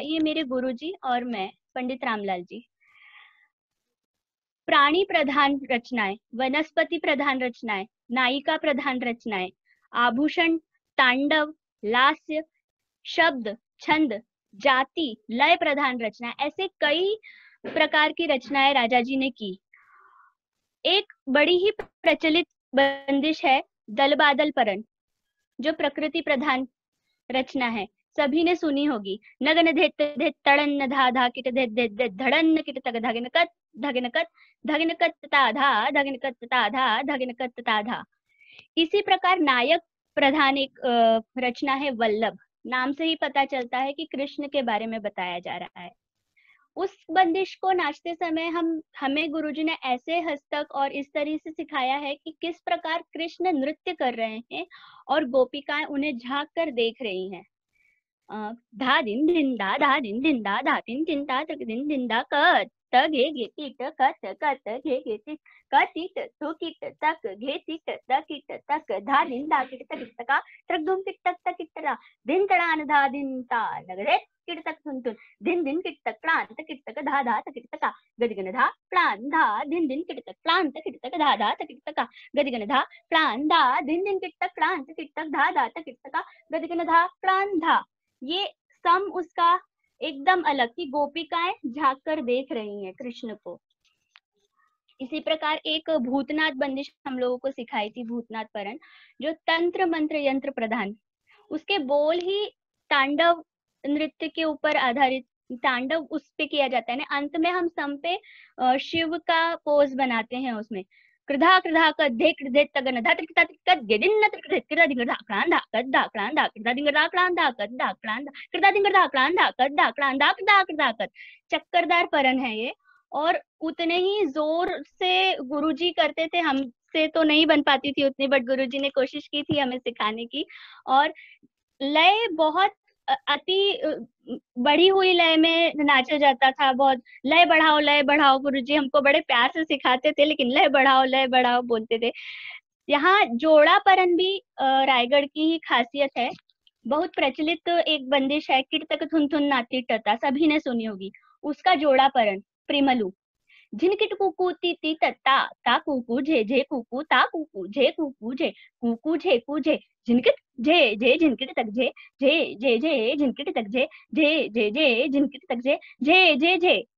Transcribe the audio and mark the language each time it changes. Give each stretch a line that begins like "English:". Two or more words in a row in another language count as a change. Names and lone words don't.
Hindi: ये मेरे गुरुजी और मैं पंडित रामलाल जी। प्राणी प्रधान रचनाएं, वनस्पति प्रधान रचनाएं, नायिका प्रधान रचनाएं, आभूषण, तांडव, लास्य, शब्द, छंद, जाति, लय प्रधान रचना, ऐसे कई प्रकार की रचनाएं राजा जी ने की। एक बड़ी ही प्रचलित बंदिश है दल बादल परन, जो प्रकृति प्रधान रचना है, सभी ने सुनी होगी। नगन धेत धेत तड़न धा धा किट धेत धेत धेत धड़न किट तक धगन कत धगन कत ता धा धगन कत ता धा धगन कत ता धा। इसी प्रकार नायक प्रधान एक रचना है वल्लभ, नाम से ही पता चलता है कि कृष्ण के बारे में बताया जा रहा है। उस बंदिश को नाचते समय हमें गुरुजी ने ऐसे हस्तक और इस तरह से सिखाया है कि किस प्रकार कृष्ण नृत्य कर रहे हैं और गोपिकाएं उन्हें झांक कर देख रही हैं। धा दिन दिन दा धा दिन दिन दा धा दिन दिन दा तक दिन दिन दा कत गे गे टिट कत गे गे टिट कटिट तो किट तक घे टिट तकिट तक धा दिन दा किट तक तका ट्रक धूम किट तक किट तरा दिन तड़ान धा दिन ता नगरे किट तक सुन तुन दिन दिन किट तक प्रांत किट तक धा धा तक किट तका गदिगन धा प्राण धा दिन दिन किट तक प्रांत किट तक धा धा तक किट तका गदिगन धा प्राण धा दिन दिन किट तक प्रांत किट तक धा धा तक किट तका गदिगन धा प्राण धा। ये सम उसका एकदम अलग कि गोपिकाएं झांक कर देख रही हैं कृष्ण को। इसी प्रकार एक भूतनाथ बंदिश हम लोगों को सिखाई थी, भूतनाथ परन, जो तंत्र मंत्र यंत्र प्रधान, उसके बोल ही तांडव नृत्य के ऊपर आधारित, तांडव उस पे किया जाता है ना। अंत में हम सम पे शिव का पोज बनाते हैं उसमें, कृधा कृधा कद्धे कृधे तगन धा त्रिकता त्रिकत गेदिन त्रिकत कृधा दिंगर धाकलांधा कद्धा क्लांधा कृधा दिंगर धाकलांधा कद्धा क्लांधा कृधा दिंगर धाकलांधा कद्धा क्लांधा कृधा कृधा कद। चक्करदार परन है ये, और उतने ही जोर से गुरुजी करते थे, हमसे तो नहीं बन पाती थी उतनी, बट गुरुजी ने कोशिश की थी हमें सिखाने की। और लय बहुत अति बढ़ी हुई लय में नाचा जाता था, बहुत लय बढ़ाओ गुरुजी हमको बड़े प्यार से सिखाते थे, लेकिन लय बढ़ाओ बोलते थे। यहाँ जोड़ापरन भी रायगढ़ की ही खासियत है। बहुत प्रचलित एक बंदिश है, किट तक थुन थुन नाती टता, सभी ने सुनी होगी। उसका जोड़ापरन प्रिमलू, झिनकिट कुकू ती ती तत्ता ता कुकू झे झे कुकू ता कुकू झे कुकू झे कुकू झे कू झे झिनकिट झे झे झिनकिट तक झे झे झे झे झिनकिट तक झे झे झे झे झिनकिट तक झे झे झे झे।